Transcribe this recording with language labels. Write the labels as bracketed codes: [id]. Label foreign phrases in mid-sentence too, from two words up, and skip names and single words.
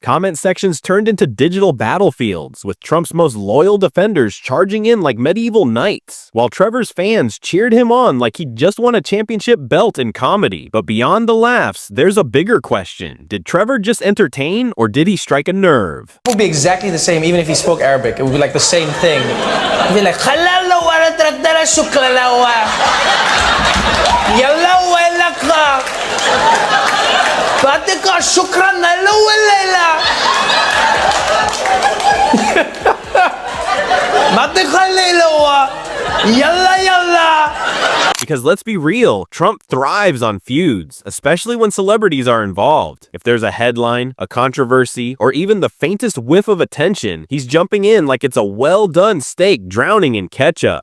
[en] Comment sections turned into digital battlefields, with Trump's most loyal defenders charging in like medieval knights, while Trevor's fans cheered him on like he'd just won a championship belt in comedy. But beyond the laughs, there's a bigger question. Did Trevor just entertain, or did he strike a nerve? It would be exactly the same even if he spoke Arabic. It would be like the same thing. It'd be like, halalawa ratradara suklalawa. Yalawa laka. Batika shukran nalawa lela. Batika lelawa. [ar] Yalla yalla. [en] Because let's be real, Trump thrives on feuds, especially when celebrities are involved. If there's a headline, a controversy, or even the faintest whiff of attention, he's jumping in like it's a well-done steak drowning in ketchup.